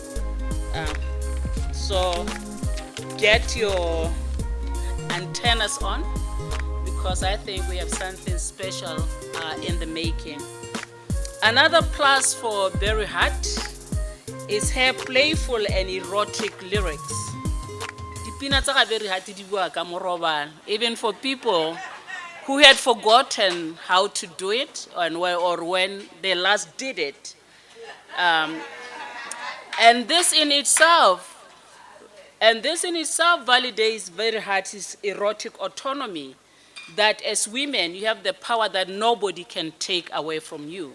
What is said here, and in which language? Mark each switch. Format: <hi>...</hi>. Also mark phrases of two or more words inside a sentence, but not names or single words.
<en>So get your antennas on, because I think we have something special in the making. Another plus for Very Hard is her playful and erotic lyrics.</en> <tn>Dipina tsa Very Hard di bua ka morobalo,</tn> <en>even for people who had forgotten how to do it or when they last did it. And this in itself validates Very Hard's erotic autonomy, that as women you have the power that nobody can take away from you.</en>